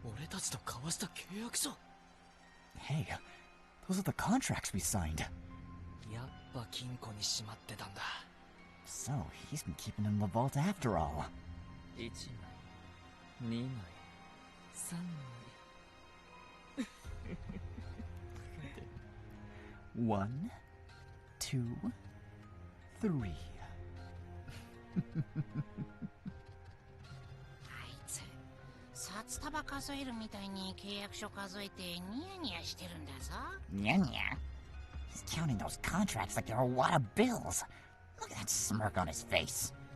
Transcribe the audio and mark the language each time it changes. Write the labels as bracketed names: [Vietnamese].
[Japanese] たちと交わした契約書。 [English] Hey, those are the contracts we signed. [Japanese] やっぱ金庫にしまってたんだ。 [English] So, he's been keeping them in the vault after all. [Japanese] 1枚、2枚、3枚。 [English] 1, 2, 3. [Japanese] あいつ札束数えるみたいに契約書数えてニヤニヤしてるんだぞ。 Nya nya. [English] He's counting those contracts like they're a wad of bills. Look at that smirk on his face.